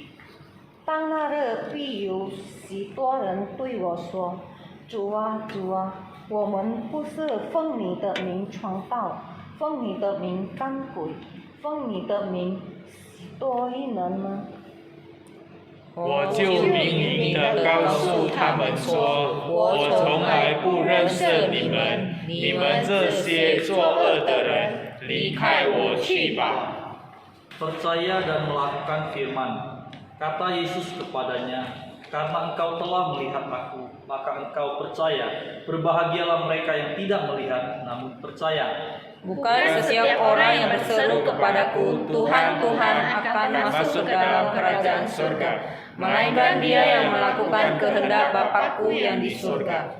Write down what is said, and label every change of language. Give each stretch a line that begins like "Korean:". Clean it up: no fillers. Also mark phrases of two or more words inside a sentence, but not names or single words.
Chinese: 当那日必有许多人对我说：“主啊，主啊，我们不是奉你的名传道，奉你的名赶鬼，奉你的名多异能吗？” 我就明明地告诉他们说，我从来不认识你们，你们这些作恶的人，离开我去吧。
Indonesian: Percaya dan melakukan firman. Kata Yesus kepadanya, karena engkau telah melihat aku, maka engkau percaya. Berbahagialah mereka yang tidak melihat, namun percaya. Bukan setiap orang yang berseru kepadaku, Tuhan, Tuhan, akan masuk ke dalam kerajaan surga, melainkan dia yang melakukan kehendak Bapa-Ku yang di surga.